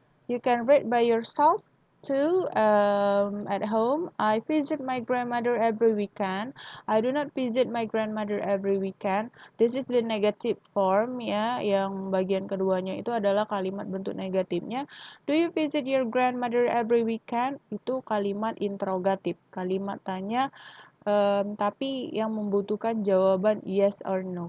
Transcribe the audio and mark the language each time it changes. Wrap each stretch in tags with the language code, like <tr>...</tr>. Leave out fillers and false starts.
<en>You can read by yourself too at home. I visit my grandmother every weekend. I do not visit my grandmother every weekend. This is the negative form ya.</en> <id>Yang bagian keduanya itu adalah kalimat bentuk negatifnya.</id> <en>Do you visit your grandmother every weekend?</en> <id>Itu kalimat interrogatif. Kalimat tanya tapi yang membutuhkan jawaban</id> <en>yes or no.</en>